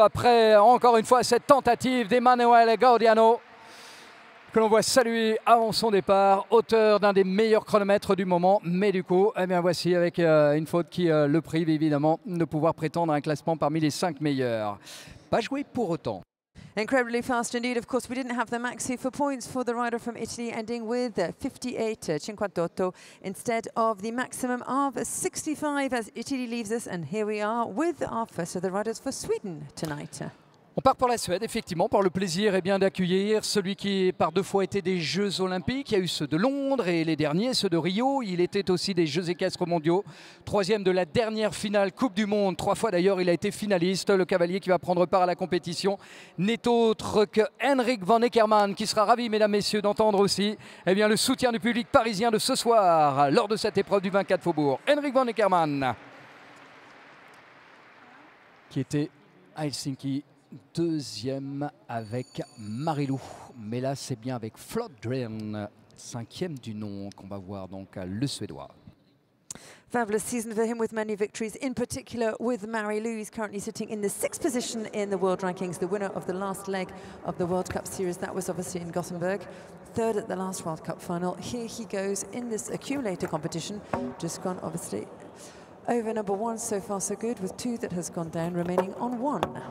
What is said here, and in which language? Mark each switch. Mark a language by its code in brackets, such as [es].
[fr] Après, encore une fois, cette tentative d'Emanuele Gaudiano, que l'on voit saluer avant son départ, auteur d'un des meilleurs chronomètres du moment. Mais du coup, eh bien voici avec une faute qui le prive évidemment de pouvoir prétendre à un classement parmi les 5 meilleurs. Pas joué pour autant. [en] Incredibly fast indeed. Of course, we didn't have the maxi for points for the rider from Italy, ending with 58, 58, instead of the maximum of 65 as Italy leaves us. And here we are with our first of the riders for Sweden tonight. [fr] On part pour la Suède, effectivement, par le plaisir d'accueillir celui qui par 2 fois été des Jeux Olympiques. Il y a eu ceux de Londres et les derniers, ceux de Rio. Il était aussi des Jeux équestres mondiaux. 3e de la dernière finale Coupe du Monde. 3 fois d'ailleurs, il a été finaliste. Le cavalier qui va prendre part à la compétition n'est autre que Henrik van Eckermann, qui sera ravi, mesdames, messieurs, d'entendre aussi le soutien du public parisien de ce soir lors de cette épreuve du 24 Faubourg. Henrik van Eckermann, qui était à Helsinki, 2e avec Marilou, mais là c'est bien avec Flodgren, 5e du nom, qu'on va voir donc le Suédois. [en] Fabulous season for him with many victories, in particular with Marilou. He's currently sitting in the 6th position in the world rankings, the winner of the last leg of the World Cup series. That was obviously in Gothenburg. 3rd at the last World Cup final. Here he goes in this accumulator competition, just gone obviously over number 1, so far so good, with 2 that has gone down, remaining on 1.